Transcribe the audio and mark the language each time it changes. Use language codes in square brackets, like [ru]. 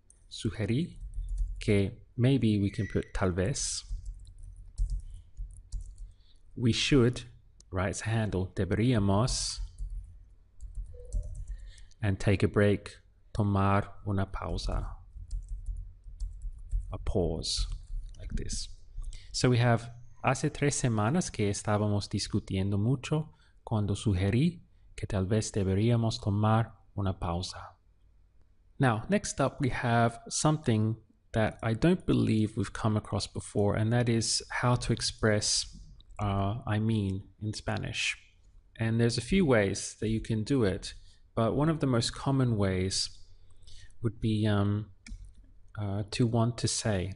[es] Sugerí que [en] maybe we can put tal vez. We should, right, it's a handle, deberíamos, and take a break, [es] tomar una pausa, [en] a pause, like this. So we have, [es] hace 3 semanas que estábamos discutiendo mucho cuando sugerí que tal vez deberíamos tomar una pausa. [en] Now, next up we have something that I don't believe we've come across before, and that is how to express I mean in Spanish. And there's a few ways that you can do it, but one of the most common ways would be to want to say.